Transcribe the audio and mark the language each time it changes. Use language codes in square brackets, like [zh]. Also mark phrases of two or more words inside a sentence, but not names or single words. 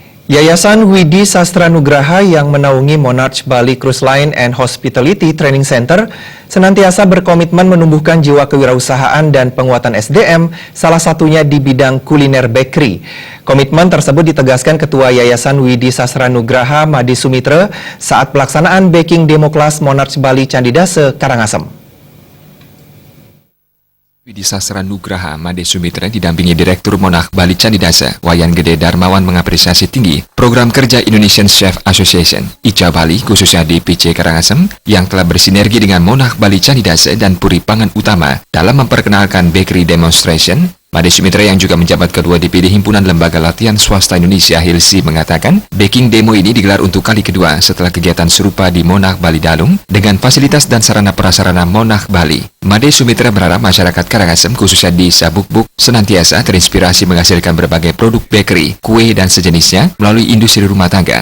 [id] Yayasan Widi Sastra Nugraha yang menaungi Monarch Bali Cruise Line and Hospitality Training Center senantiasa berkomitmen menumbuhkan jiwa kewirausahaan dan penguatan SDM, salah satunya di bidang kuliner bakery. Komitmen tersebut ditegaskan Ketua Yayasan Widi Sastra Nugraha Made Sumitra saat pelaksanaan [en] baking demo [id] kelas Monarch Bali Candidase, Karangasem. Widi Sastra Nugraha Made Sumitra didampingi Direktur Monarch Bali Candidase, Wayan Gede Darmawan mengapresiasi tinggi program kerja Indonesian Chef Association, ICA Bali, khususnya di PC Karangasem, yang telah bersinergi dengan Monarch Bali Candidase dan Puri Pangan Utama dalam memperkenalkan [en] bakery demonstration. [id] Made Sumitra yang juga menjabat Ketua DPD Himpunan Lembaga Latihan Swasta Indonesia HILSI mengatakan, [en] baking demo [id] ini digelar untuk kali kedua setelah kegiatan serupa di Monarch Bali Dalung dengan fasilitas dan sarana prasarana Monarch Bali. Made Sumitra berharap masyarakat Karangasem khususnya di Sabuk-Buk senantiasa terinspirasi menghasilkan berbagai produk bakery, kue dan sejenisnya melalui industri rumah tangga.